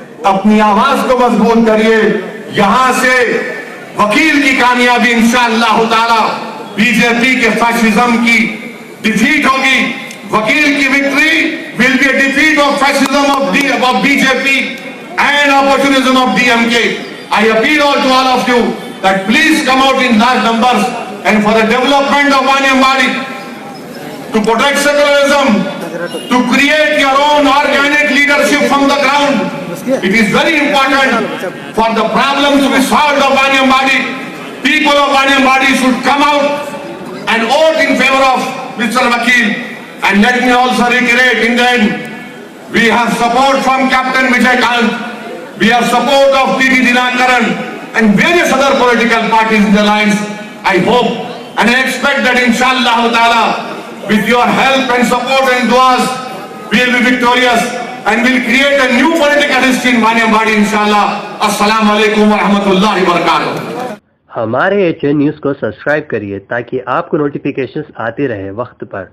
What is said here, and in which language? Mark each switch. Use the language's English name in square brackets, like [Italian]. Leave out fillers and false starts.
[Urdu] اپنی آواز کو مضبوط کریے۔ یہاں سے وکیل کی کامیابی انشاءاللہ تعالی، بی جے پی کے فیشزم کی ڈیفیٹ ہوگی۔ وکیل کی victory [English] will be a defeat of fascism of BJP and opportunism of DMK. I appeal to all of you that please come out in large numbers and for the development of Waniambadi, to protect secularism, to create your own organic leadership from the ground. It is very important for the problems to be solved of Waniambadi. People of Waniambadi should come out and vote in favor of Mr. Vakil. And let me also reiterate, in the end, we have support from Captain Vijay Kant, we have support of T.V. Dinakaran and various other political parties in the alliance. I hope and I expect that inshallah ta'ala, with your help and support and duas, we will be victorious and will create a new political history in Waniambadi inshallah. [Arabic] Assalamu alaikum wa rahmatullahi wa barakatuh. [Urdu] ہمارے HN news کو subscribe کریے تاکہ آپ کو notifications آتی رہے وقت پر۔